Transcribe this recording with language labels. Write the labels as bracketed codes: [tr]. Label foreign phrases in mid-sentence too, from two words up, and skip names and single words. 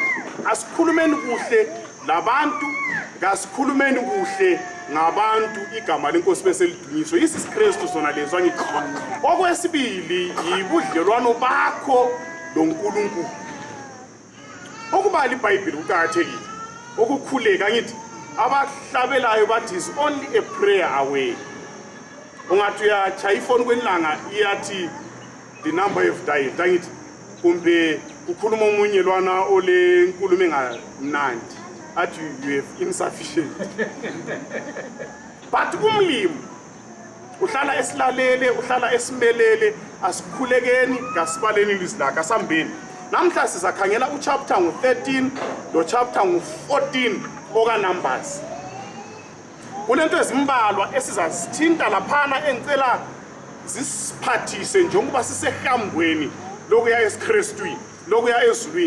[nd] Asikhulumeni kuhle labantu ngasikhulumeni kuhle ngabantu igama lenkosi bese lidunyiswe. IsiKristu sona lezwa ngithi. Okwesibili yibudlelwano bakho loNkulunkulu. Ukubala iBhayibheli kuqhakathekile. Ukukhuleka ngithi abahlabelayo bathi [en] is only a prayer away. [nd] Ungathi uyachaya ifoni kwenilanga iyathi [en] the number of dial [nd] ngithi kumbe ukhuluma umunye lwana ole nkulumo engamnandi athi [en] you have insufficient. [nd] But umlimi uhlala esilalele uhlala esimelele asikhulekeni ngasibaleni ilizwi lakhe asambeni. Namhla sizakhangela uchapter ngu13 lo chapter ngu14 oka Numbers. Kunento ezimbalwa esizazithinta laphana engicela zisiphathise njengoba sisehambweni lokuya eSikhristwini lokuya ezulwini.